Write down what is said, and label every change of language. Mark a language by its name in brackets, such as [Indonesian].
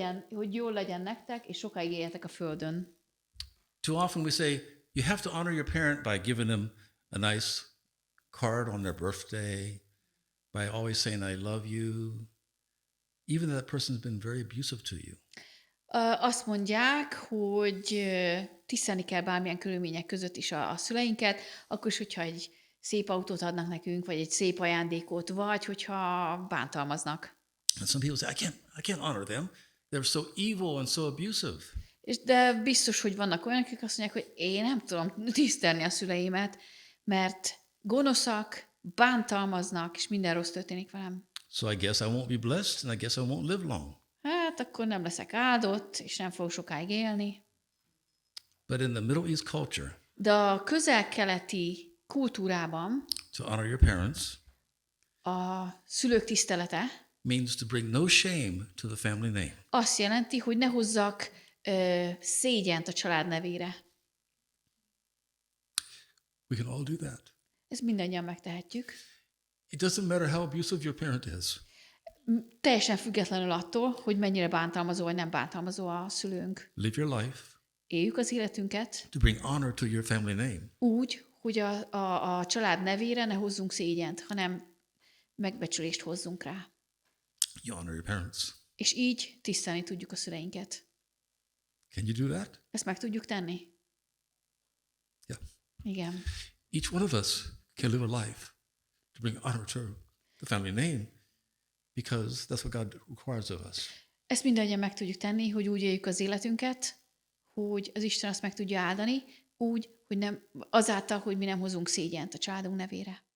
[Hungarian] Hogy jól legyen nektek, és sokáig éljetek a földön. [English] Too often we say, you have to honor your parent by giving them a nice card on their birthday, by always saying, I love you, even though that person's been very abusive to you. [Hungarian] Azt mondják, hogy tisztelni kell bármilyen körülmények között is a szüleinket, akkor is, hogyha egy szép autót adnak nekünk, vagy egy szép ajándékot, vagy hogyha bántalmaznak. [English] And some people say, I can't honor them. They're so evil and so abusive. [Hungarian] De biztos, hogy vannak olyanok, akik azt mondják, hogy én nem tudom tisztelni a szüleimet, mert gonoszak, bántalmaznak, és minden rossz történik velem. [English] So I guess I won't be blessed, and I guess I won't live long. [Hungarian] Hát akkor nem leszek áldott, és nem fogok sokáig élni. [English] But in the Middle East culture, [Hungarian] De a közel-keleti kultúrában [English] to honor your parents [Hungarian] a szülők tisztelete [English] means to bring no shame to the family name. [Hungarian] azt jelenti, hogy ne hozzak szégyent a család nevére. [English] We can all do that. [Hungarian] Ezt mindannyian megtehetjük. [English] It doesn't matter how abusive your parent is. [Hungarian] Teljesen függetlenül attól, hogy mennyire bántalmazó vagy nem bántalmazó a szülőnk. [English] Live your life [Hungarian] Éljük az életünket [English] to bring honor to your family name. [Hungarian] úgy, hogy a család nevére ne hozzunk szégyent, hanem megbecsülést hozzunk rá. [English] You honor your parents. [Hungarian] És így tisztelni tudjuk a szüleinket. [English] Can you do that? [Hungarian] Ezt meg tudjuk tenni? [English] Yeah. [Hungarian] Igen. [English] Each one of us can live a life to bring honor to the family name because that's what God requires of us. [Hungarian] Ezt mindannyian meg tudjuk tenni, hogy úgy éljük az életünket, hogy az Isten azt meg tudja áldani, úgy, hogy nem, azáltal, hogy mi nem hozunk szégyent a családunk nevére.